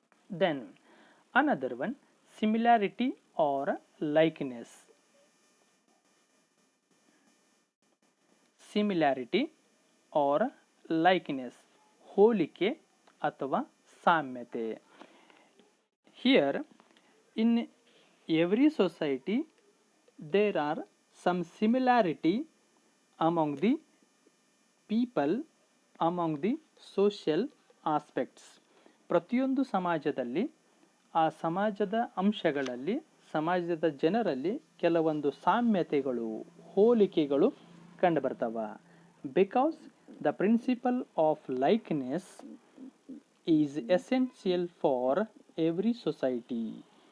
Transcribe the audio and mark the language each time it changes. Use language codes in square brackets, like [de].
[en] Then another one, similarity or likeness. Similarity or likeness, [kn] ಹೋಲಿಕೆ ಅಥವಾ ಸಾಮ್ಯತೆ. [en] Here in every society there are some similarity among the people, among the social aspects. [kn] ಪ್ರತಿಯೊಂದು ಸಮಾಜದಲ್ಲಿ, ಆ ಸಮಾಜದ ಅಂಶಗಳಲ್ಲಿ, ಸಮಾಜದ ಜನರಲ್ಲಿ ಕೆಲವೊಂದು ಸಾಮ್ಯತೆಗಳು, ಹೋಲಿಕೆಗಳು ಕಂಡುಬರ್ತವ. [en] Because the principle of likeness is essential for every society.